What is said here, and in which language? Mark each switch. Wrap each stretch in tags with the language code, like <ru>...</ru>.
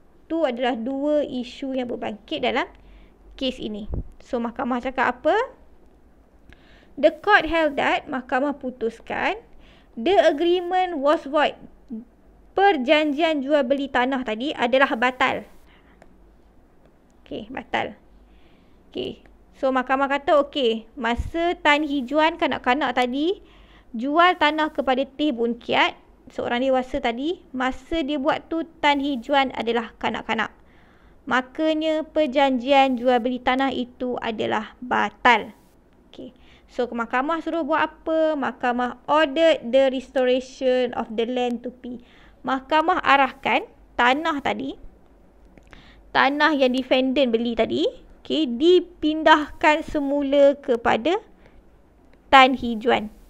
<ms>Itu adalah dua isu yang berbangkit dalam kes ini. So, mahkamah cakap apa?</ms> <en>The court held that,</en> <ms>mahkamah putuskan,</ms> <en>the agreement was void.</en> <ms>Perjanjian jual beli tanah tadi adalah batal. Okey, batal. Okey. So, mahkamah kata okey, masa Tan Hee Juan kanak-kanak tadi jual tanah kepada Teh Boon Kiat, seorang dewasa tadi, masa dia buat tu Tan Hee Juan adalah kanak-kanak. Makanya perjanjian jual beli tanah itu adalah batal. Okey. So, mahkamah suruh buat apa?</ms> <en>Mahkamah ordered the restoration of the land to P.</en> <ms>Mahkamah arahkan tanah tadi, tanah yang defendant beli tadi, okay, dipindahkan semula kepada Tan Hee Juan.</ms>